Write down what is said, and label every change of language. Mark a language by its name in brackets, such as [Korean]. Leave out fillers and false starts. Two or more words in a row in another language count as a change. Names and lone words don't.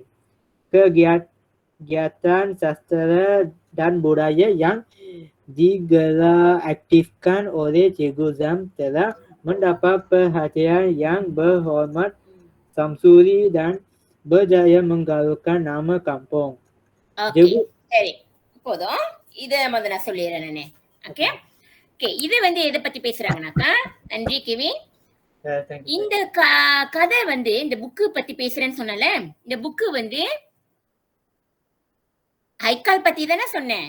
[Malay] Kegiatan sastra dan budaya yang digelar aktifkan oleh Cikgu Zam telah mendapat perhatian yang berhormat Samsuri dan berjaya menggalakkan nama kampung. [Tamil] சரி, போதும். இத முதல்ல நான் சொல்லிடுறேன் நானே. ஓகே, இது வந்து எதை பத்தி பேசுறாங்கன்னாக்கா, நன்றி கெவின். இந்த கதை வந்து இந்த புக்கு பத்தி பேசுறேன்னு சொன்னல, இந்த புக்கு வந்து ஹைக்கால் பத்தி தானே சொன்னேன்.